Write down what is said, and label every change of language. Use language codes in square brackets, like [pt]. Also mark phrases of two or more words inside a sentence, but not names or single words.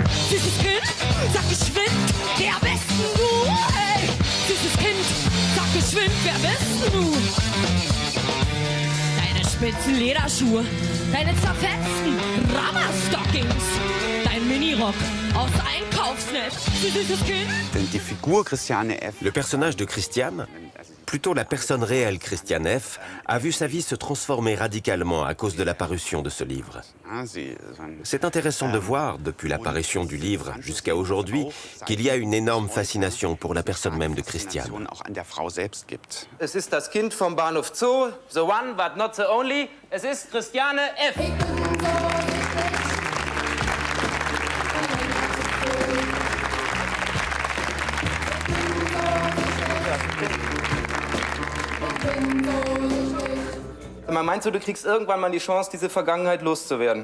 [de] Süßes Kind, sag geschwind, wer bist denn du? Hey, süßes Kind, sag geschwind, wer bist denn du? spitzen Lederschuhe, deine zerfetzten Rubberstockings, dein Minirock aus Einkaufsnetz, du süßes Kind. [fr] Le personnage de Christiane, plutôt la personne réelle Christiane F., a vu sa vie se transformer radicalement à cause de la parution de ce livre. C'est intéressant de voir, depuis l'apparition du livre jusqu'à aujourd'hui, qu'il y a une énorme fascination pour la personne même de Christiane. [de] Es ist das Kind vom Bahnhof Zoo, [en] the one but not the only. [de] Es ist Christiane F. Meinst du, du kriegst irgendwann mal die Chance, diese Vergangenheit loszuwerden?